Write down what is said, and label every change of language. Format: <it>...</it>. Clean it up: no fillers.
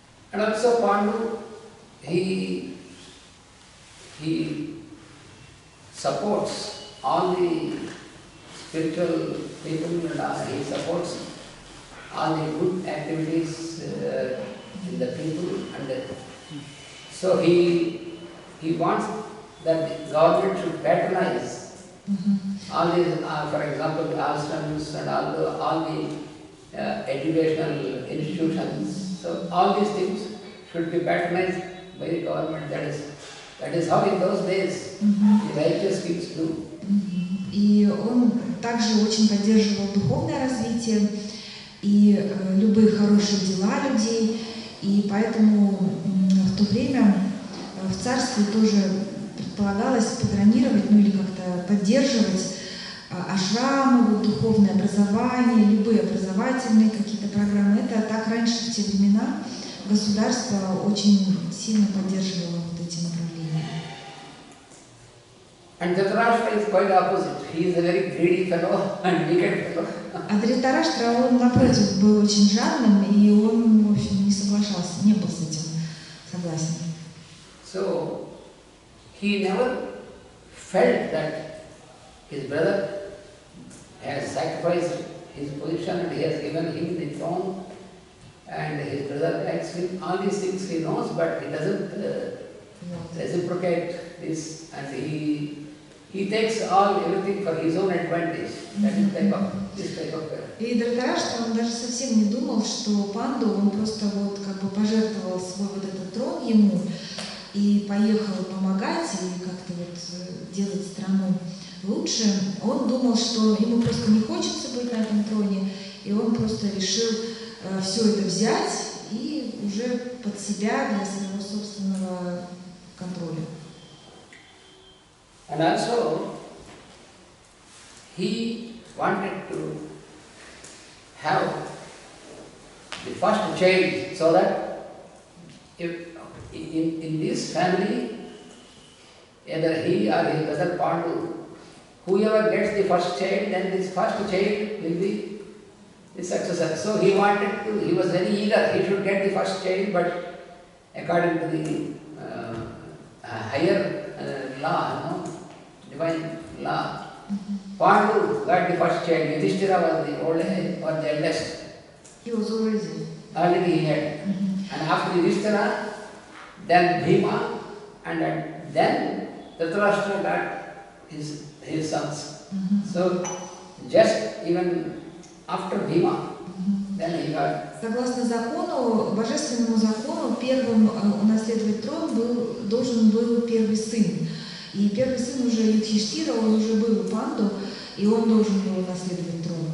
<en>And also Pandu, he supports all the spiritual people and he supports all the good activities in the people, and so he wants that the government should patronize All these, for example, the ashrams and all the educational institutions. So all these things should be patronized by the government. That is how in those days the righteous kings do.</en> <ru>И он также очень поддерживал духовное развитие и любые хорошие дела людей. И поэтому в то время в царстве тоже предполагалось патронировать, ну или как-то поддерживать ашрамы, духовное образование, любые образовательные какие-то программы. Это так раньше в те времена государство очень сильно поддерживало вот эти направления.</ru> <en>And Dhritarashtra is quite opposite. He is a very greedy fellow and wicked fellow.</en> <ru>А Dhritarashtra, он напротив был очень жадным, и он, в общем, не соглашался, не был с этим согласен.</ru> <en>So he never felt that his brother has sacrificed his position and he has given him the throne and his brother likes him. All these things he knows, but he doesn't reciprocate this, and he takes everything for his own advantage. That is this type of</en> <ru>И Dhritarashtra, он даже совсем не думал, что Панду, он просто вот как бы пожертвовал свой вот этот трон ему и поехал помогать и как-то вот делать страну лучше. Он думал, что ему просто не хочется быть на этом троне, и он просто решил все это взять и уже под себя для своего собственного контроля.</ru> <en>And also, he wanted to have the first child, so that if in this family, either he or his brother Pandu, whoever gets the first child, then this first child will be the successor. So he was very eager, he should get the first child, but according to the higher law, divine law, Pandu got the first child. Yudhishthira was the the eldest. He was already. Already he had. And after Yudhishthira, then Bhima, and then Dhritarashtra got his sons. So just even after Bhima, then he got.</en> <ru>Согласно закону, божественному закону, первым унаследовать трон должен был первый сын. И первый сын уже Юдхиштира, он уже был у Панду, и он должен был наследовать трон.</ru>